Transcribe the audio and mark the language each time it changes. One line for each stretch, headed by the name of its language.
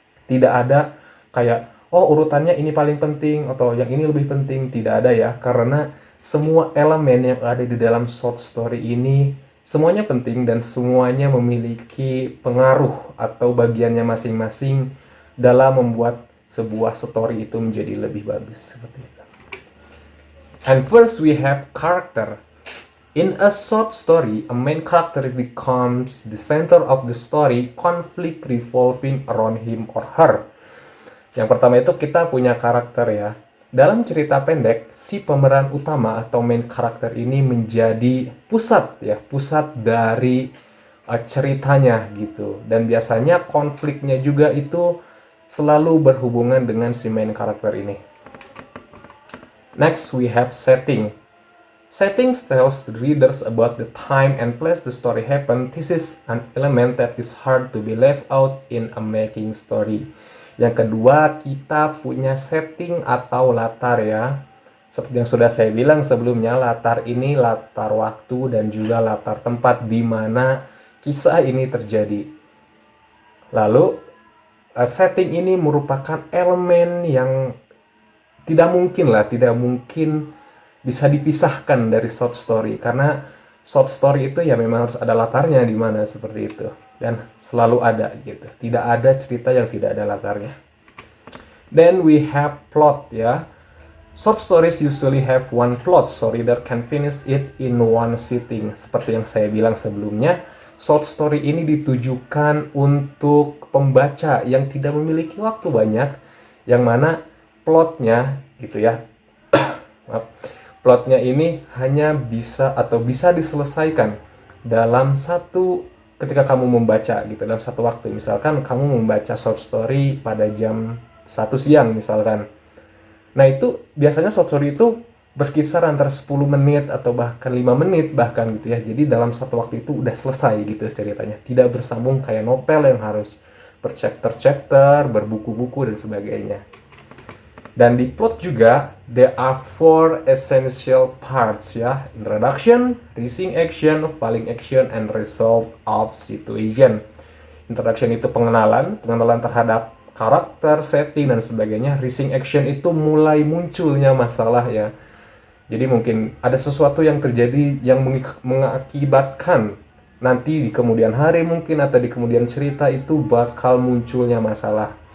Indonesian: Tidak ada kayak urutannya ini paling penting atau yang ini lebih penting, tidak ada ya, karena semua elemen yang ada di dalam short story ini semuanya penting dan semuanya memiliki pengaruh atau bagiannya masing-masing dalam membuat sebuah story itu menjadi lebih bagus seperti itu.
English: And first we have character. In a short story, a main character becomes the center of the story, conflict revolving around him or her.
Indonesian: Yang pertama itu kita punya karakter ya. Dalam cerita pendek, si pemeran utama atau main karakter ini menjadi pusat dari ceritanya gitu. Dan biasanya konfliknya juga itu selalu berhubungan dengan si main karakter ini.
English: Next, we have setting. Setting tells the readers about the time and place the story happened. This is an element that is hard to be left out in a making story.
Indonesian: Yang kedua, kita punya setting atau latar ya. Seperti yang sudah saya bilang sebelumnya, latar ini latar waktu dan juga latar tempat di mana kisah ini terjadi. Lalu, setting ini merupakan elemen yang tidak mungkin bisa dipisahkan dari short story, karena short story itu ya memang harus ada latarnya di mana seperti itu dan selalu ada gitu. Tidak ada cerita yang tidak ada latarnya.
English: Then we have plot ya. Short stories usually have one plot, so reader can finish it in one sitting.
Indonesian: Seperti yang saya bilang sebelumnya, short story ini ditujukan untuk pembaca yang tidak memiliki waktu banyak, yang mana plotnya gitu ya. Plotnya ini hanya bisa diselesaikan dalam ketika kamu membaca gitu, dalam satu waktu. Misalkan kamu membaca short story pada jam 1 siang misalkan. Nah itu biasanya short story itu berkisar antara 10 menit atau bahkan 5 menit bahkan gitu ya. Jadi dalam satu waktu itu udah selesai gitu ceritanya. Tidak bersambung kayak novel yang harus berchapter-chapter, berbuku-buku dan sebagainya. Dan di plot juga,
English: there are 4 essential parts ya. Introduction, rising action, falling action, and result of situation.
Indonesian: Introduction itu pengenalan terhadap karakter, setting, dan sebagainya. Rising action itu mulai munculnya masalah ya. Jadi mungkin ada sesuatu yang terjadi yang mengakibatkan nanti di kemudian hari mungkin atau di kemudian cerita itu bakal munculnya masalah.